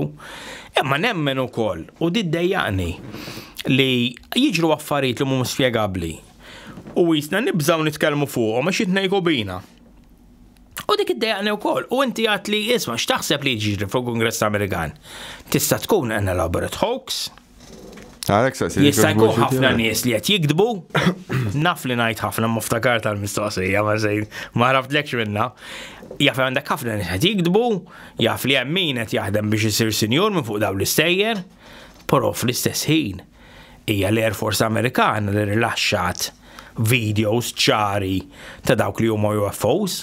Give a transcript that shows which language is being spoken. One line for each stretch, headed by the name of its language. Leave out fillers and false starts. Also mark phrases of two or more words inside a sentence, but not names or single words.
Maltese: Imma nemmen ukoll u diddejjaqni li jiġru affarijiet li mhumiex spjegabbli. U jisna nibżgħu nitkellmu fuqhom għax jitnejku bina. U dik iddejjaqni wkoll. U inti għat li isma' x'taħseb li jiġri fil-Kongress Amerikan? Tista' tkun
English: an elaborate hoax.
Maltese: Jista' jkun ħafna nies li qed jikdbu, naf li ngħid ħafna muftakar tal-mistoqsija ma żejn ma ħraftlekx minnha. Jaf għandek ħafna nies qed jikdbu, jaf li hemm min qed jaħdem biex isir sinjur minn fuq dawn l-istejjer, però fl-istess ħin hija l-Air Force Amerikana li rilaxxat videos ċari ta' dawk li huma UFOs.